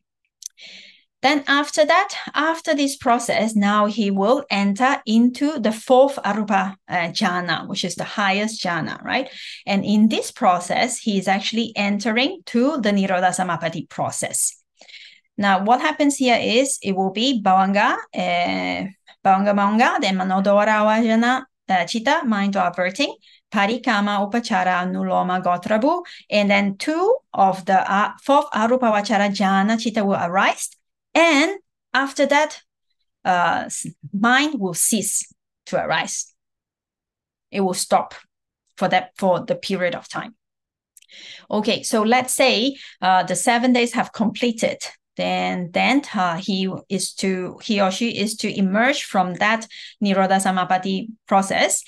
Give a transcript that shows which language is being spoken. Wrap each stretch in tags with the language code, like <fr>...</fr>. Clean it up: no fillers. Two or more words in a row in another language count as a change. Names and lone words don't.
<en>Then after that, after this process, now he will enter into the 4th</en> <pi>arupa jhana,</pi> <en>which is the highest jhana, right? And in this process, he is actually entering to the Nirodha-samāpatti process. Now, what happens here is, it will be bhavanga, then</en> <pi>manodora vajana, chitta,</pi> <en>mind or averting,</en> <pi>parikama, upachara, nuloma, gotrabu,</pi> <en>and then 2 of the 4th</en> <pi>arupavachara jhana chitta</pi> <en>will arise, and after that, mind will cease to arise. It will stop for the period of time. Okay, so let's say the 7 days have completed. Then he or she is to emerge from that Nirodha-samāpatti process.</en>